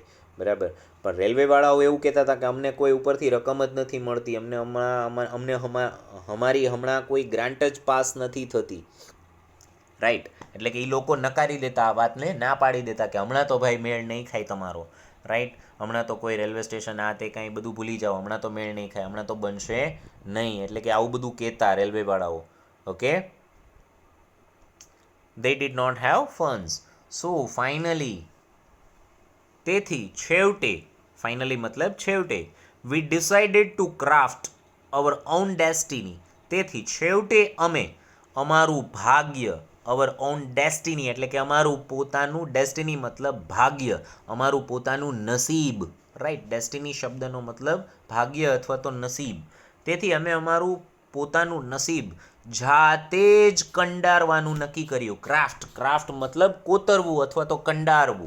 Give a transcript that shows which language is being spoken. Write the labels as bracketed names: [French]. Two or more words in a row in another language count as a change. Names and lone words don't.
[Gujarati] બરાબર, પણ રેલવેવાળાઓ એવું કહેતા હતા કે અમને કોઈ ઉપરથી રકમ જ નથી મળતી, અમારી હમણાં કોઈ ગ્રાન્ટ જ પાસ નથી થતી. રાઈટ, એટલે કે એ લોકો નકારી દેતા, આ વાતને ના પાડી દેતા કે હમણાં તો ભાઈ મેળ નહીં ખાય તમારો. રાઈટ, હમણાં તો કોઈ રેલવે સ્ટેશન આ તે કાંઈ બધું ભૂલી જાઓ, હમણાં તો મેળ નહીં ખાય, હમણાં તો બનશે નહીં, એટલે કે આવું બધું કહેતા રેલવેવાળાઓ. ઓકે, [English] they did not have funds. So finally, [Gujarati] તેથી છેવટે, ફાઇનલી મતલબ છેવટે, [English] we decided to craft our own destiny, [Gujarati] તેથી છેવટે અમે અમારું ભાગ્ય, [English] our own destiny [Gujarati] એટલે કે અમારું પોતાનું, ડેસ્ટિની મતલબ ભાગ્ય, અમારું પોતાનું નસીબ. રાઈટ, ડેસ્ટિની શબ્દનો મતલબ ભાગ્ય અથવા તો નસીબ. તેથી અમે અમારું પોતાનું નસીબ જાતે જ કંડારવાનું નક્કી કર્યું. ક્રાફ્ટ મતલબ કોતરવું અથવા તો કંડારવું.